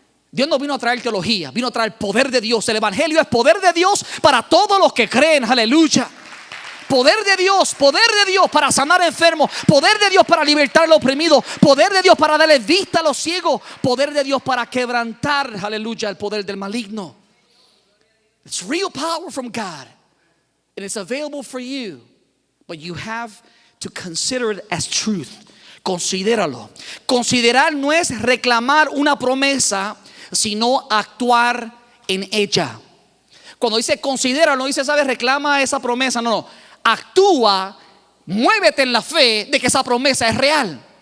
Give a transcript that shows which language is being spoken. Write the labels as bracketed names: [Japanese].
[Spanish] Dios no vino a traer teología, vino a traer poder de Dios. El evangelio es poder de Dios para todos los que creen, aleluya. Poder de Dios para sanar enfermos, poder de Dios para libertar al oprimido, poder de Dios para darle vista a los ciegos, poder de Dios para quebrantar, aleluya, el poder del maligno. [English] It's real power from God and it's available for you, but you have to consider it as truth. [Spanish] Considéralo. Considerar no es reclamar una promesa, sino actuar en ella. Cuando dice considera, no dice, sabes, reclama esa promesa. No. Actúa, muévete en la fe de que esa promesa es real.